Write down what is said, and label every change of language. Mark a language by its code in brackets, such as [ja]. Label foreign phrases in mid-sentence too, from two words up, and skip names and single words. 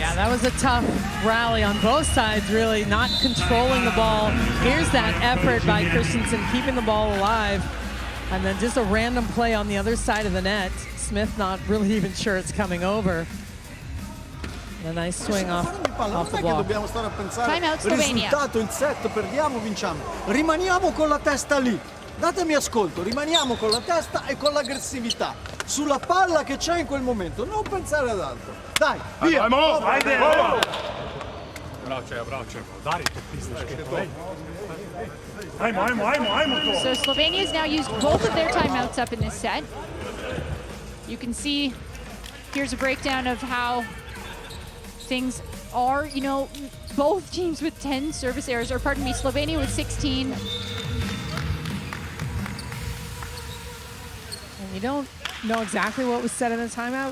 [en] Yeah, that was a tough rally on both sides, really, not controlling the ball. Here's that effort by Christensen, keeping the ball alive. And then just a random play on the other side of the net. Smith not really even sure it's coming over. A nice swing off the block. [it] Dobbiamo stare a pensare [en] Timeout Slovenia. [it] risultato, il set, perdiamo, vinciamo. Rimaniamo con la testa lì. Datemi ascolto, rimaniamo con la testa e con l'aggressività sulla palla che c'è in quel momento, non pensare ad altro. Dai, via! [sl] Ajde! Bravo, Dari, to pizdaš, kaj to je? Ajmo to! [en] So Slovenia has now used both of their timeouts up in this set. You can see, here's a breakdown of how things are. You know, both teams with 10 service errors, or pardon me, Slovenia with 16. And you don't know exactly what was said in the timeout.